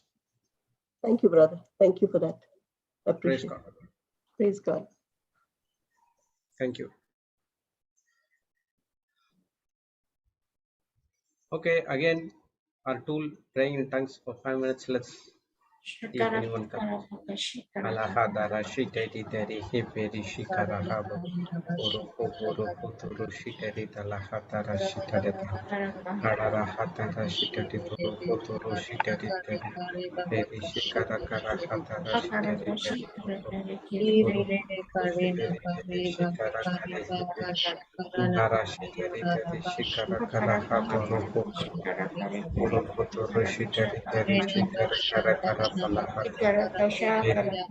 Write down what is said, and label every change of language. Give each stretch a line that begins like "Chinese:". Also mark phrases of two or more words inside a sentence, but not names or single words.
English: Thank you, brother. Thank you for that. I appreciate Praise God. Praise God. Thank you. Okay, again, our tool, praying in tongues for 5 minutes. Let's see if anyone comes. Alahadara shiteri teri hiperi shikara haba. Uru puturu shiteri talahatara shiteri hadara hatara shiteri puturu shiteri teri hiperi shikara kara hatara shiteri teri uru shiteri teri shikara kare hiperi nara shiteri teri shikara kara hatara uru puturu shiteri teri shikara kara kara palahata.